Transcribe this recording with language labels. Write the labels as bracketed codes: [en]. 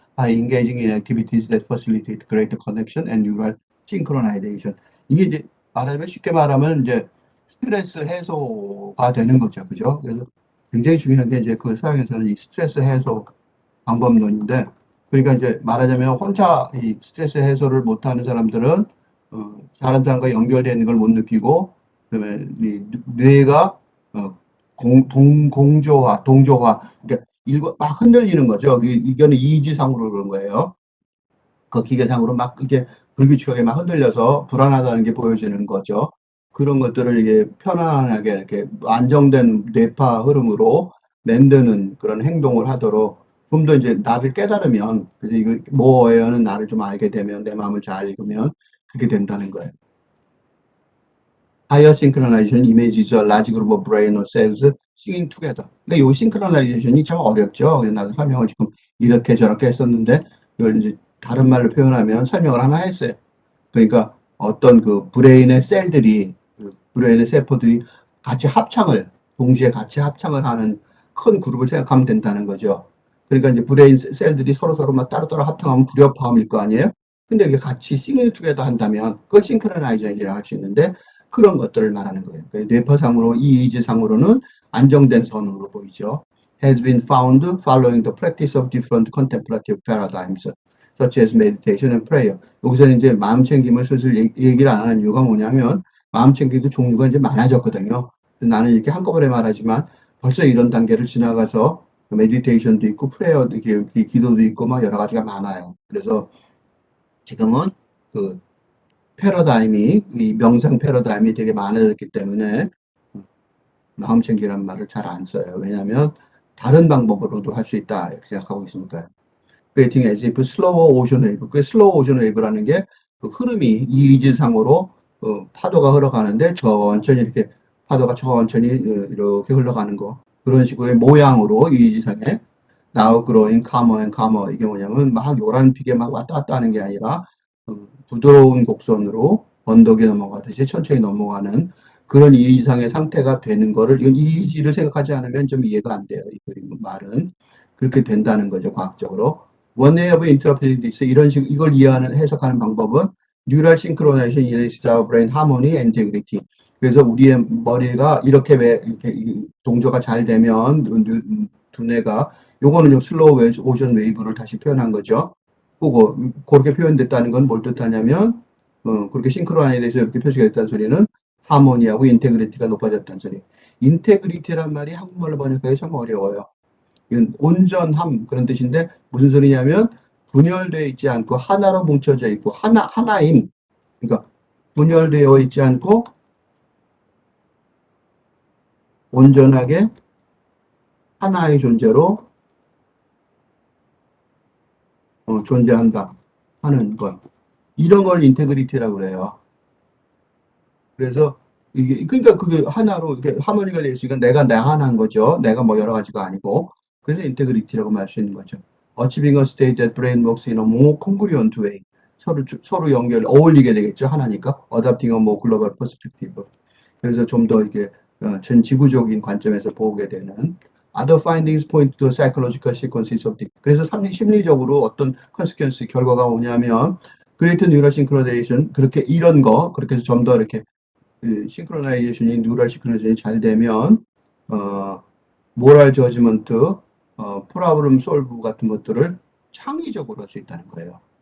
[en] By engaging in activities that facilitate greater connection and neural synchronization. [ko] 이게 이제 말하자면 쉽게 말하면 이제 스트레스 해소가 되는 거죠. 그죠? 그래서 굉장히 중요한 게 이제 그 서양에서는 이 스트레스 해소 방법론인데 그러니까 이제 말하자면 혼자 이 스트레스 해소를 못하는 사람들은 다른 사람과 연결되는 걸 못 느끼고 그다음에 이 뇌가 동조화 그러니까 막 흔들리는 거죠. 이거는 이지상으로 그런 거예요. 그 기계상으로 막 이게 불규칙하게 막 흔들려서 불안하다는 게 보여지는 거죠. 그런 것들을 이게 편안하게 이렇게 안정된 뇌파 흐름으로 만드는 그런 행동을 하도록 좀 더 이제 나를 깨달으면, 그래서 이거 뭐예요는 나를 좀 알게 되면 내 마음을 잘 읽으면 그렇게 된다는 거예요. [en] Higher synchronization images a large group of brain or cells singing together. [ko] 근데 이 synchronizations이 참 어렵죠. 그래서 나도 설명을 지금 이렇게 저렇게 했었는데 이걸 이제 다른 말로 표현하면 설명을 하나 했어요. 그러니까 어떤 그 브레인의 셀들이 브레인의 세포들이 동시에 같이 합창을 하는 큰 그룹을 생각하면 된다는 거죠. 그러니까 이제 브레인 셀들이 서로 막 따로따로 합창하면 불협화음일 거 아니에요? 근데 이게 같이 싱글 투게더 한다면 그걸 싱크로나이제이션이라고 할 수 있는데 그런 것들을 말하는 거예요. 그러니까 뇌파상으로 이의지상으로는 안정된 선으로 보이죠. [en] Has been found following the practice of different contemplative paradigms such as meditation and prayer. [ko] 여기서는 이제 마음 챙김을 슬슬 얘기를 안 하는 이유가 뭐냐면 마음 챙김도 종류가 이제 많아졌거든요. 나는 이렇게 한꺼번에 말하지만 벌써 이런 단계를 지나가서 메디테이션도 있고 프레어도 이렇게 기도도 있고 막 여러 가지가 많아요. 그래서 지금은 그 패러다임이 이 명상 패러다임이 되게 많아졌기 때문에 마음 챙기란 말을 잘 안 써요. 왜냐하면 다른 방법으로도 할 수 있다 이렇게 생각하고 있으니까요. [en] creating as if slow ocean wave. [ko] 그 [en] slow ocean wave [ko] 라는 게 그 흐름이 이지상으로 파도가 흘러가는데 천천히 이렇게 파도가 천천히 이렇게 흘러가는 거. 그런 식의 모양으로 이지상에 [en] now growing calmer and calmer. [ko] 이게 뭐냐면 막 요란피게 막 왔다 갔다 하는 게 아니라 부드러운 곡선으로 언덕에 넘어가듯이 천천히 넘어가는 그런 이지상의 상태가 되는 거를 이건 이지를 생각하지 않으면 좀 이해가 안 돼요. 이 말은 그렇게 된다는 거죠. 과학적으로. [en] One way of interpreting this [ko] 이런 식 이걸 이해하는 해석하는 방법은 [en] Neural synchronization is our brain harmony and integrity. [ko] 그래서 우리의 머리가 이렇게 왜 이렇게 동조가 잘 되면 두뇌가 요거는 좀 슬로우 오션 웨이브를 다시 표현한 거죠. 그거 그렇게 표현됐다는 건 뭘 뜻하냐면 그렇게 싱크로나이즈돼서 이렇게 표시가 됐다는 소리는 하모니하고 인테그리티가 높아졌다는 소리. 인테그리티란 말이 한국말로 번역하기 참 어려워요. 이건 온전함 그런 뜻인데 무슨 소리냐면 분열되어 있지 않고 하나로 뭉쳐져 있고 하나임. 그러니까 분열되어 있지 않고 온전하게 하나의 존재로 존재한다 하는 것. 이런 걸 인테그리티라고 그래요. 그래서 이게 그러니까 그게 하나로 이렇게 하모니가 될 수 있으니까 내가 하나인 거죠. 내가 뭐 여러 가지가 아니고. 그래서 인테그리티라고 말 수 있는 거죠. Achieving a state that brain works in a more congruent way. 서로 연결 어울리게 되겠죠. 하나니까. [en] Adopting a more global perspective. [ko] 그래서 좀 더 이게 전 지구적인 관점에서 보게 되는 [en] other findings point to psychological sequences of the [ko] 그래서 심리적으로 어떤 consequence 결과가 오냐면 [en] greater neural synchronization [ko] 그렇게 이런 거 그렇게 해서 좀 더 이렇게 싱크로나이제이션이 뉴럴 싱크로나이제이션이 잘 되면 모랄 저지먼트 프로블럼 솔브 같은 것들을 창의적으로 할 수 있다는 거예요.